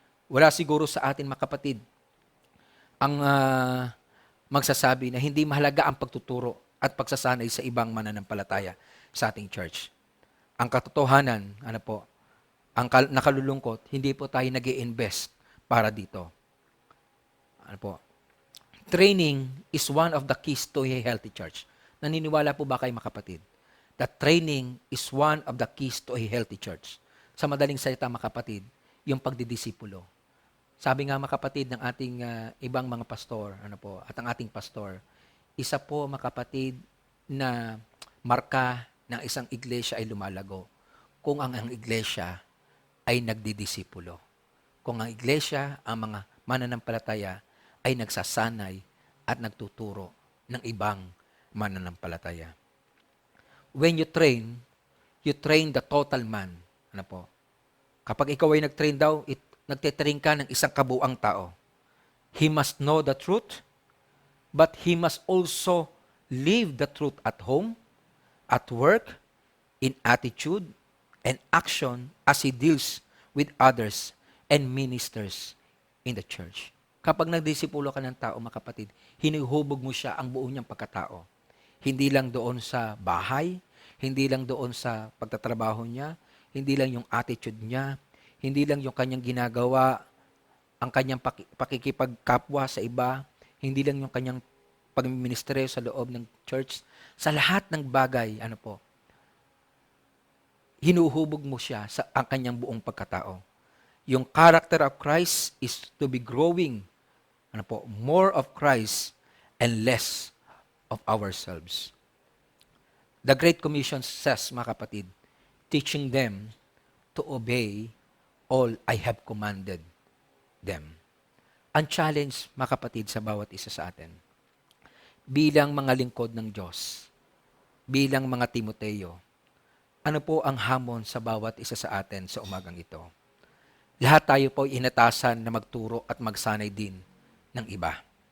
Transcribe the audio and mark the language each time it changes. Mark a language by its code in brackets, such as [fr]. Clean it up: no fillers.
[tl] Wala siguro sa atin, mga kapatid, ang magsasabi na hindi mahalaga ang pagtuturo at pagsasanay sa ibang mananampalataya sa ating church. Ang katotohanan, ang nakalulungkot, hindi po tayo nag-i-invest para dito. [en] Training is one of the keys to a healthy church. [tl] Naniniwala po ba kayo, mga kapatid? [en] That training is one of the keys to a healthy church. [tl] Sa madaling salita, mga kapatid, yung pagdidisipulo. Sabi nga, mga kapatid, ng ating ibang mga pastor, at ang ating pastor, isa po, mga kapatid, na marka ng isang iglesia ay lumalago kung ang iglesia ay nagdidisipulo. Kung ang iglesia, ang mga mananampalataya, ay nagsasanay at nagtuturo ng ibang mananampalataya. [en] When you train the total man. [tl] Kapag ikaw ay nag-train daw, nagtitrain ka ng isang kabuang tao. [en] He must know the truth, but he must also live the truth at home, at work, in attitude, and action as he deals with others and ministers in the church. [tl] Kapag nagdisipulo ka ng tao, mga kapatid, hinuhubog mo siya ang buo niyang pagkatao. Hindi lang doon sa bahay, hindi lang doon sa pagtatrabaho niya, hindi lang yung attitude niya, hindi lang yung kanyang ginagawa, ang kanyang pakikipagkapwa sa iba, hindi lang yung kanyang pagministeryo sa loob ng church. Sa lahat ng bagay, hinuhubog mo siya sa ang kanyang buong pagkatao. [en] Yung character of Christ is to be growing, more of Christ and less of ourselves. The Great Commission says, [tl] mga kapatid, [en] teaching them to obey all I have commanded them. [tl] Ang challenge, mga kapatid, sa bawat isa sa atin, bilang mga lingkod ng Diyos, bilang mga Timoteo, ano po ang hamon sa bawat isa sa atin sa umagang ito? Lahat tayo po ay inatasan na magturo at magsanay din ng iba.